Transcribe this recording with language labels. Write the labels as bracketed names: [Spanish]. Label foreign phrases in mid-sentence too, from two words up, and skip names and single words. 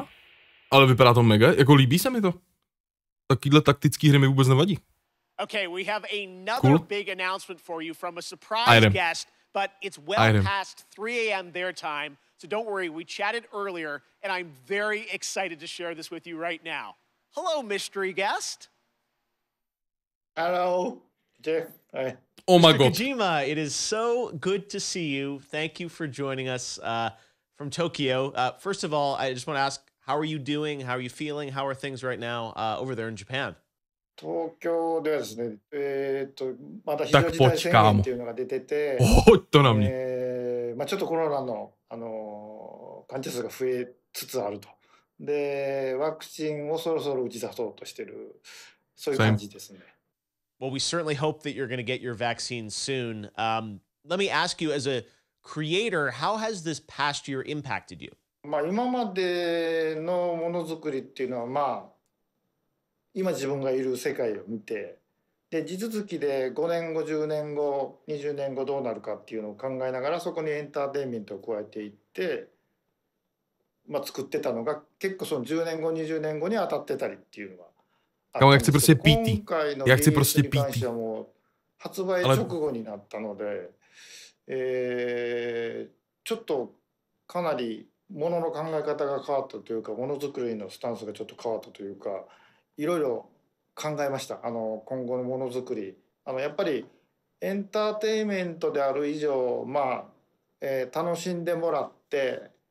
[Czech] Ale vypadá to mega, jako líbí se mi to. Takýhle taktický hry mi vůbec nevadí. [English] Okay, we have another big announcement for you from a surprise guest, but it's well past 3 a.m. their time, so don't worry, we chatted earlier, and I'm very excited to share this with you right now. Hello, mystery guest. Hello, Jeff. Hi. Oh my God. Kojima, it is so good to see you. Thank you for joining us from Tokyo. First of all, I just want to ask, how are you doing? How are you feeling? How are things right now over there in Japan? [Japanese] 東京ではですね、まだ非常事態宣言っていうのが出てて、まあちょっとコロナの患者数が増えつつあると。で、ワクチンをそろそろ打ち出そうとしてる、そういう感じですね。 [English] Well, we certainly hope that you're going to get your vaccine soon. Let me ask you, as a creator, how has this past year impacted you? [Japanese] まあ今までのものづくりっていうのは、まあ今自分がいる世界を見て、で地続きで5年後10年後20年後どうなるかっていうのを考えながら、そこにエンターテインメントを加えていって、まあ作ってたのが結構その10年後20年後に当たってたりっていうのは。 [Czech] Kámo, jak chci prostě PT. [Japanese] 今回の [Czech] Já chci prostě [Japanese] に関してはもう発売直後になったので、ちょっとかなりものの考え方が変わったというか、ものづくりのスタンスがちょっと変わったというか、いろいろ考えました。今後のものづくり、やっぱりエンターテインメントである以上、まあ、楽しんでもらって、